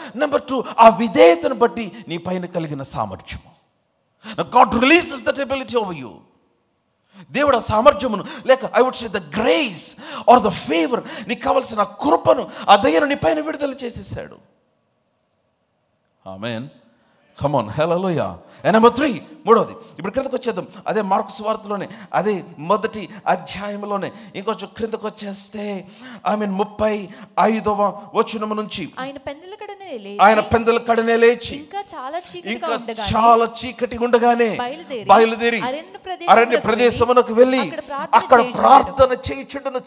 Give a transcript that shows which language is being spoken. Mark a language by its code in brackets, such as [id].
[en] Number 2, [te] ఆ విధేయతను బట్టి నీ పైన కలిగిన సామర్థ్యము. [en] God releases that ability over you. [te] దేవుడు ఆ సామర్థ్యమును, లేక [en] I would say the grace or the favor, [te] నీకు కావలసిన కృపను, ఆ దయను నీ పైన విడుదల చేసేసాడు. ఆమేన్. కమాన్ హల్లెలూయా. [en] and number 3, [te] మూడవది. ఇప్పుడు క్రిందకు వచ్చేద్దాం. అదే మార్కు సువార్తలోనే అదే మొదటి అధ్యాయంలోనే ఇంకొంచెం క్రిందకు వచ్చేస్తే 35వ వచనం నుంచి ఆయన పెందల కడనే లేచి ఇంకా చాలా చీకటి ఉండగానే బయలుదేరి అరణ్య ప్రదేశమునకు వెళ్ళి అక్కడ ప్రార్థన చేయుచుండును.